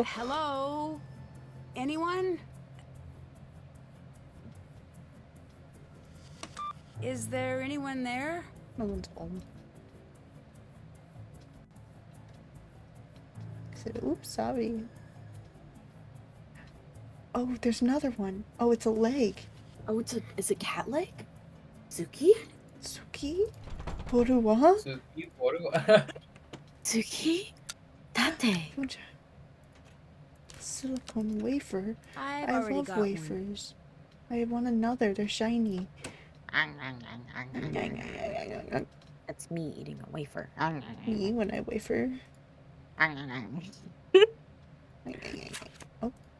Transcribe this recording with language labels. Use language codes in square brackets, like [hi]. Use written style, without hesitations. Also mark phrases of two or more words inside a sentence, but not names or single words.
[en] Hello? Anyone? Is there anyone there? No one's home. I said, oops, sorry. Oh, there's another one. Oh, it's a leg. Oh, is it cat leg? Suki? Suki? Poruwa? Suki, Poruwa. Suki? Tate. Silicone wafer. I've I already love got one. wafers. I want another. They're shiny. That's me eating a wafer. Me when I wafer. Oh.